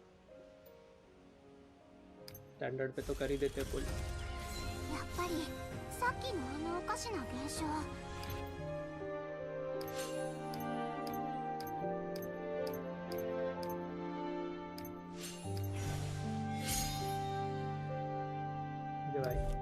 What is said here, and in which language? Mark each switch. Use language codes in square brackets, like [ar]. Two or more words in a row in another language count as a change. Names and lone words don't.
[hi] स्टैंडर्ड पे तो कर ही देते फुल। [ja] やっぱりさっきのあのおかしな現象。 [hi] भाई